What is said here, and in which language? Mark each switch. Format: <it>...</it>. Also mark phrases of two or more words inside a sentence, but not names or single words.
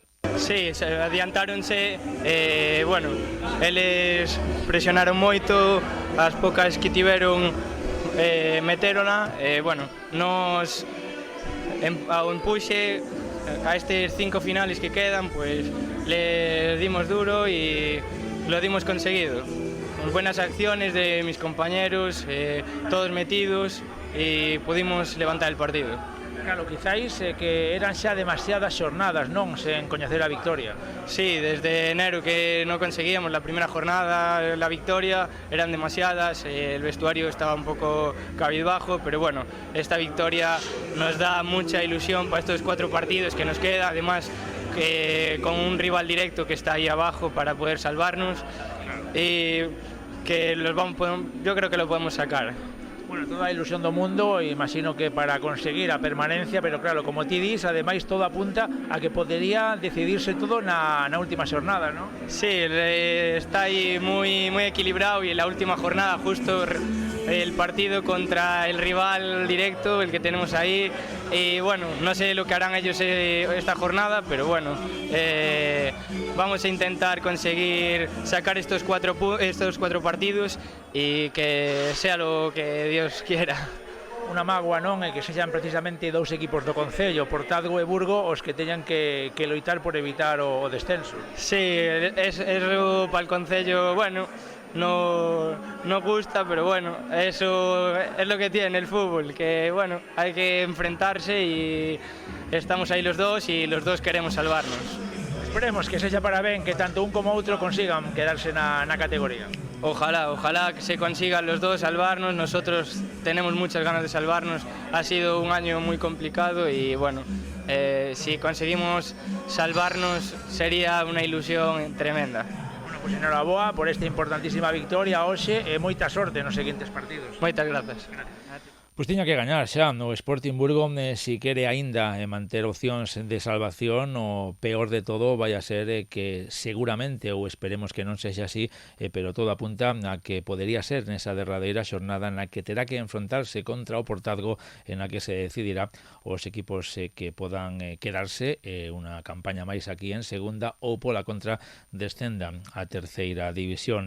<gl>Sí, adiantáronse, bueno, eles presionaron moito, as pocas que tiveron meterona, bueno, nos ao empuxe a estes 5 finales que quedan,</gl> <es>pues le dimos duro y lo dimos conseguido. Con buenas acciones de mis compañeros, todos metidos, y pudimos levantar el partido.</es> <gl>Claro, quizáis que eran xa demasiadas xornadas, non, sen coñecer a victoria.</gl> <es>Sí, desde enero que no conseguíamos la primera jornada, la victoria, eran demasiadas, el vestuario estaba un poco cabizbajo, pero bueno, esta victoria nos da mucha ilusión para estos 4 partidos que nos queda, además que con un rival directo que está ahí abajo para poder salvarnos, y que yo creo que lo podemos sacar.</es> <gl>Bueno, toda a ilusión do mundo, imagino que para conseguir a permanencia, pero claro, como ti dis, ademais todo apunta a que podería decidirse todo na última xornada, ¿no?</gl> <es>Sí, está ahí muy equilibrado, y en la última jornada justo el partido contra el rival directo, el que tenemos ahí, y bueno, no sé lo que harán ellos esta jornada, pero bueno, vamos a intentar conseguir sacar estos cuatro partidos y que sea lo que Dios quiera.</es> <gl>Unha mágoa, non, é que sexan precisamente 2 equipos do Concello, Portadgo e Burgo, os que teñan que loitar por evitar o descenso.</gl> <es>Sí, eso para el Concello, bueno, no gusta, pero bueno, eso es lo que tiene el fútbol, que bueno, hay que enfrentarse y estamos ahí los dos y los dos queremos salvarnos.</es> <gl>Esperemos que sexa para ben, que tanto un como outro consigan quedarse na categoría.</gl> <es>Ojalá que se consigan los dos salvarnos, nosotros tenemos muchas ganas de salvarnos, ha sido un año muy complicado y bueno, si conseguimos salvarnos sería una ilusión tremenda.</es> <gl>Bueno, pues enhoraboa por esta importantísima victoria hoxe e moita sorte nos seguintes partidos. Moitas grazas. Pois tiña que gañar xa no Sporting Burgo, si quere aínda manter opcións de salvación. O peor de todo vai a ser que seguramente, ou esperemos que non sexa así, pero todo apunta a que podería ser nesa derradeira xornada na que terá que enfrontarse contra o Portadgo, en a que se decidirá os equipos que podan quedarse unha campaña máis aquí en segunda, ou pola contra descendan a terceira división.</gl>